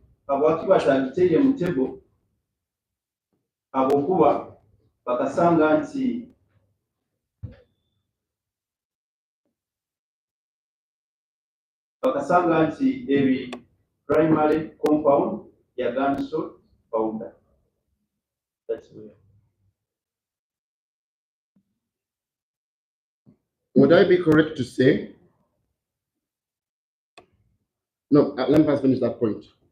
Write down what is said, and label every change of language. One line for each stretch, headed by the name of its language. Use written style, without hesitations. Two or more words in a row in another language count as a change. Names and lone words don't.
Ganda: kabwaki batandikire mu mutego habwokuba bakasanga nti ebi
English: primary compound
Ganda: ya
English: gunshot powder. That's real. Would I be correct to say? No, let me first finish that point.